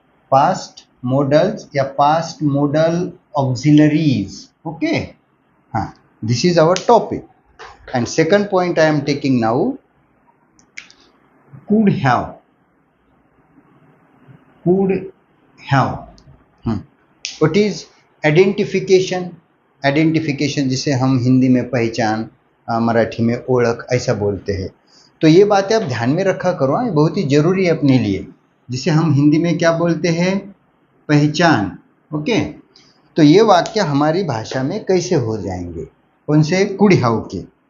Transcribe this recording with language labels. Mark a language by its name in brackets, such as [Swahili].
[English] Past modals या past modal auxiliaries. Okay, हाँ, this is our topic and second point I am taking now, could have, could have। What is identification? [Hindi] Identification जिसे हम हिंदी में पहचान, मराठी में ओळख ऐसा बोलते हैं। तो ये बातें आप ध्यान में रखा करो, ये बहुत ही जरूरी है अपने लिए, जिसे हम हिंदी में क्या बोलते हैं? पहचान। ओके, तो ये वाक्य हमारी भाषा में कैसे हो जाएंगे? कौन से? कुड हैव के।